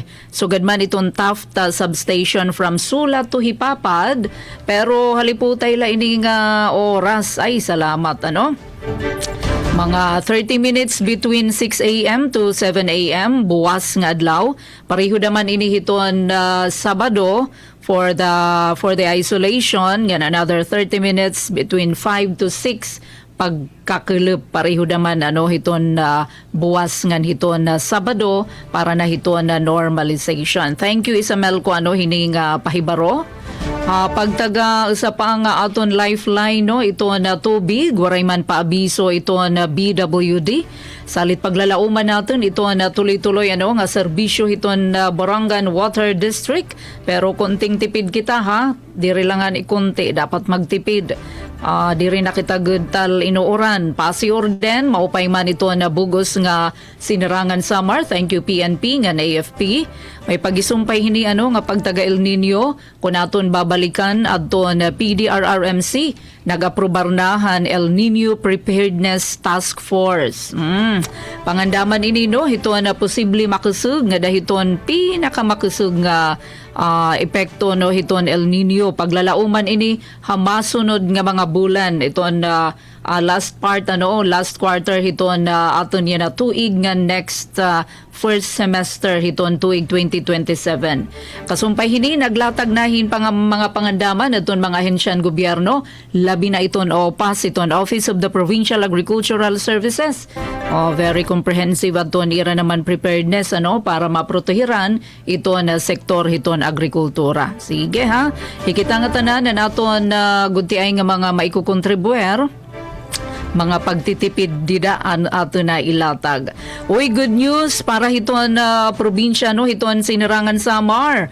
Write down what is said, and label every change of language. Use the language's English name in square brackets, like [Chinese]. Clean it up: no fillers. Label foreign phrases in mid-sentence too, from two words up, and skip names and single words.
[Waray] Sugad man itong Taft substation from Sula to Hipapad pero haliputay la ini nga oras ay salamat mga [English] 30 minutes between [Waray] 6 a.m. to 7 a.m. buwas nga adlaw. Pareho naman inihiton Sabado [English] for the isolation. [Waray] Yan [English] another 30 minutes between [Waray] 5 to 6 pagkakilip pareho naman hiton buwas ngan hiton Sabado para na hiton normalization. [English] Thank you [Waray] Isamel ko hining pahibaro. Pagtaga sa pang aton lifeline ito na tubig waray man paabiso ito na BWD salit paglalauman natin ito na tuloy-tuloy nga serbisyo ito na Borongan Water District pero konting tipid kita diri langan ikunti dapat magtipid. Diri na kita tal inuuran pasior den maupay man ito na bugos nga sinarangan Samar. [English] Thank you [Waray] PNP nga AFP may pagisumpay hini nga pagtaga El Nino kun aton babalikan adto na PDRRMC nag-aprobar nahan El Nino Preparedness Task Force. Pangandaman ini hito na posible makusug nga dahiton pinakamakusug nga epekto hiton El Nino paglalauman ini hamasunod nga mga bulan iton [English] last quarter [Waray] hiton aton yan na tuig nga [English] next first semester [Waray] hiton tuig 2027. Kasumpay hini naglatag nahin mga pangandaman aton mga ahensyan gobyerno, labi na iton OPAS iton Office of the Provincial Agricultural Services. [English] Very comprehensive [Waray] aton ira naman preparedness para maprotehiran iton sektor hiton agrikultura. Sige ha, hikita nga tanan na naton gudtiay nga mga maikukontribuer mga pagtitipid didaan ato na ilatag. Uy, [English] good news [Waray] para hiton probinsya hiton sinirangan Samar.